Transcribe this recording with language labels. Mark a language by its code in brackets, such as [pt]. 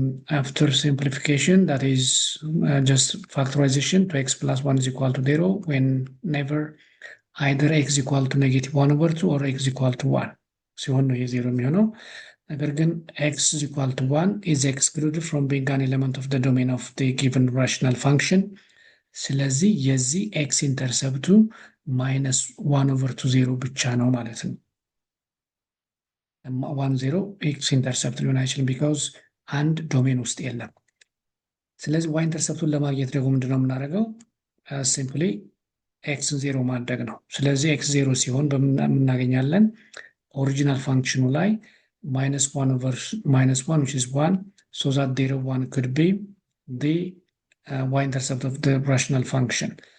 [en] After simplification, that is just factorization, 2x plus 1 is equal to 0 whenever either x equal to negative 1 over 2 or x equal to 1. [am] ሲሆን ነው የዜሮ የሚሆነው። [en] ነገር ግን x is equal to 1 is excluded from being an element of the domain of the given rational function. [am] ስለዚህ የዚህ x ኢንተርሰፕቱ minus 1 over 2 0 ብቻ ነው ማለት ነው። 1 0 x ኢንተርሰፕት ሊሆን አይችልም because አንድ ዶሜን ውስጥ የለም። ስለዚህ y ኢንተርሰፕቱን ለማግኘት ደግሞ ምንድነው የምናደርገው? ሲምፕሊ x 0 ማድረግ ነው። ስለዚህ x 0 ሲሆን በምናገኛለን ኦሪጂናል ፋንክሽኑ ላይ minus 1 over minus 1 [en] which is 1, so that 0 1 could be the y-intercept of the rational function.